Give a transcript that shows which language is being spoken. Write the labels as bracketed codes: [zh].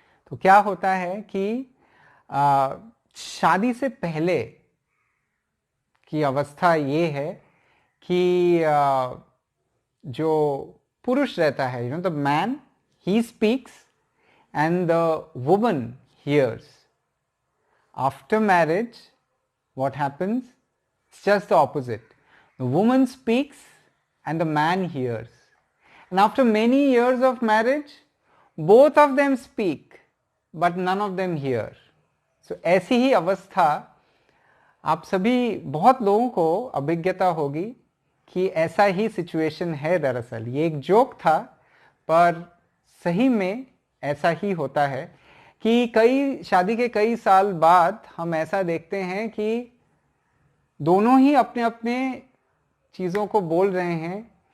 [hi] तो क्या होता है कि शादी से पहले की अवस्था ये है कि जो पुरुष रहता है, [en] The man, he speaks and the woman hears. After marriage, what happens? It's just the opposite. The woman speaks and the man hears. And after many years of marriage, both of them speak, but none of them hear. [hi] So ऐसी ही अवस्था आप सभी, बहुत लोगों को अभिज्ञता होगी कि ऐसा ही सिचुएशन है। दरअसल ये एक जोक था, पर सही में ऐसा ही होता है कि शादी के कई साल बाद हम ऐसा देखते हैं कि दोनों ही अपने अपने चीज़ों को बोल रहे हैं,